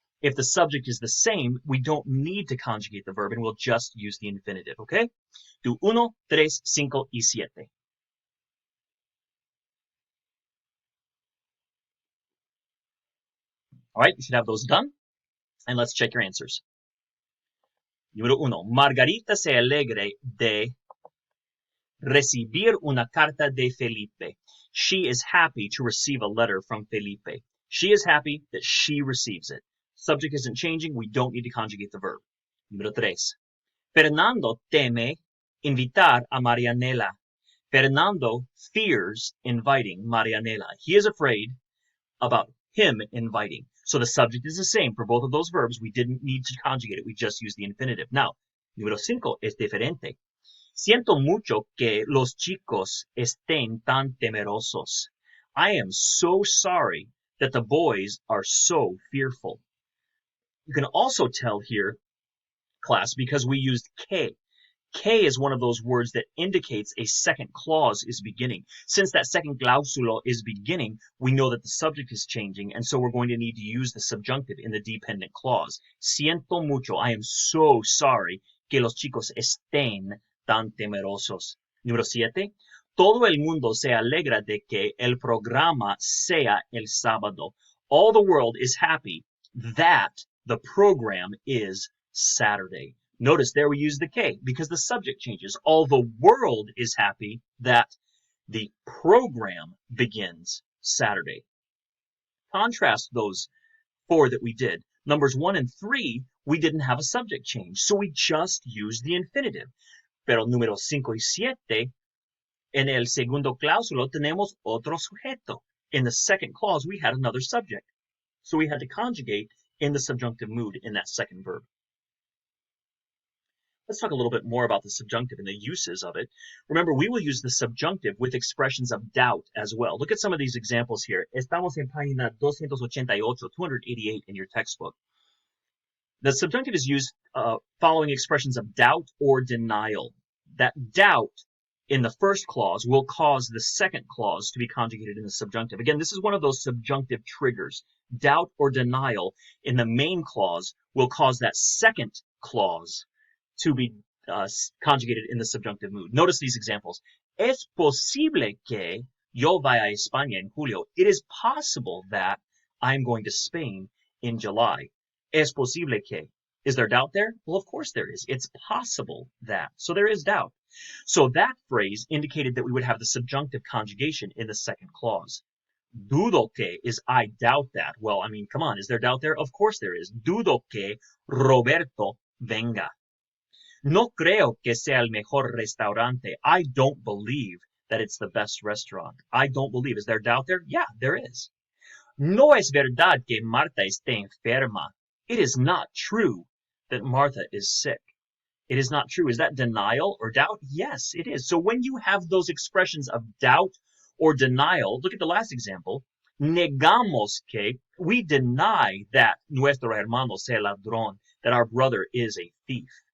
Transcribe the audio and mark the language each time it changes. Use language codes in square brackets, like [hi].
[en] If the subject is the same, we don't need to conjugate the verb and we'll just use the infinitive, okay? Do 1, 3, 5, y 7. All right, you should have those done. And let's check your answers. Número 1. [es] Margarita se alegra de recibir una carta de Felipe. [en] She is happy to receive a letter from Felipe. She is happy that she receives it. Subject isn't changing. We don't need to conjugate the verb. Número 3. [es] Fernando teme invitar a Marianela. [en] Fernando fears inviting Marianela. He is afraid about him inviting. So the subject is the same for both of those verbs. We didn't need to conjugate it. We just used the infinitive. [es] Now, número 5 es diferente. Siento mucho que los chicos estén tan temerosos. [en] I am so sorry that the boys are so fearful. You can also tell here, class, because we used que. Que is one of those words that indicates a second clause is beginning. Since that second clausulo is beginning, we know that the subject is changing, and so we're going to need to use the subjunctive in the dependent clause. [es] Siento mucho. [en] I am so sorry [es] que los chicos estén tan temerosos. Número 7. Todo el mundo se alegra de que el programa sea el sábado. [en] All the world is happy that the program is Saturday. Notice there we use the K because the subject changes. All the world is happy that the program begins Saturday. Contrast those 4 that we did. Numbers 1 and 3, we didn't have a subject change, so we just used the infinitive. [es] Pero números 5 y 7, en el segundo cláusulo tenemos otro sujeto. [en] In the second clause, we had another subject. So we had to conjugate in the subjunctive mood in that second verb. Let's talk a little bit more about the subjunctive and the uses of it. Remember, we will use the subjunctive with expressions of doubt as well. Look at some of these examples here. [es] Estamos en página 288, [en] 288 in your textbook. The subjunctive is used following expressions of doubt or denial. That doubt in the first clause will cause the second clause to be conjugated in the subjunctive. Again, this is one of those subjunctive triggers. Doubt or denial in the main clause will cause that second clause to be conjugated in the subjunctive mood. Notice these examples. [es] Es posible que yo vaya a España en julio. [en] It is possible that I'm going to Spain in July. [es] Es posible que. [en] Is there doubt there? Well, of course there is. It's possible that. So there is doubt. So that phrase indicated that we would have the subjunctive conjugation in the second clause. [es] Dudo que [en] is I doubt that. Well, I mean, come on. Is there doubt there? Of course there is. [es] Dudo que Roberto venga. No creo que sea el mejor restaurante. [en] I don't believe that it's the best restaurant. I don't believe. Is there doubt there? Yeah, there is. [es] No es verdad que Marta esté enferma. [en] It is not true that Martha is sick. It is not true. Is that denial or doubt? Yes, it is. So when you have those expressions of doubt or denial, look at the last example. [es] Negamos que, [en] we deny that [es] nuestro hermano sea ladrón, [en] that our brother is a thief.